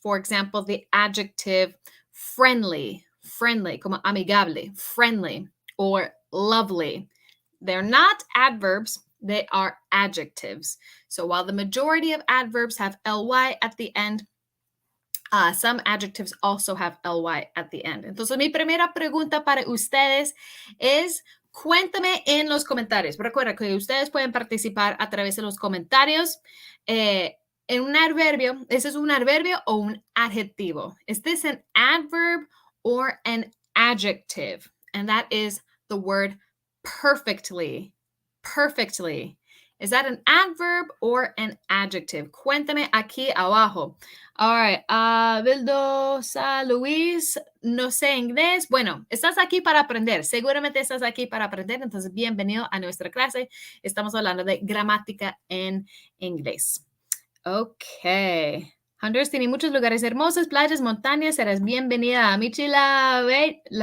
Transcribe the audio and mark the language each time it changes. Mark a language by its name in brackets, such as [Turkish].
[English] For example, the adjective friendly, [Spanish] como amigable, [English] friendly, or lovely. They're not adverbs, they are adjectives. So while the majority of adverbs have ly at the end, some adjectives also have ly at the end. [Spanish] Entonces, mi primera pregunta para ustedes es, cuéntame en los comentarios. Recuerda que ustedes pueden participar a través de los comentarios. En un adverbio, ¿ese es un adverbio o un adjetivo? [English] Is this an adverb or an adjective? And that is the word perfectly. Perfectly. Is that an adverb or an adjective? [Spanish] Cuéntame aquí abajo. [English] All right. [Spanish] Vildosa Luis, no sé inglés. Bueno, estás aquí para aprender. Seguramente estás aquí para aprender. Entonces, bienvenido a nuestra clase. Estamos hablando de gramática en inglés. Ok. Honduras tiene muchos lugares hermosos, playas, montañas. Serás bienvenida a Michi Lavaire.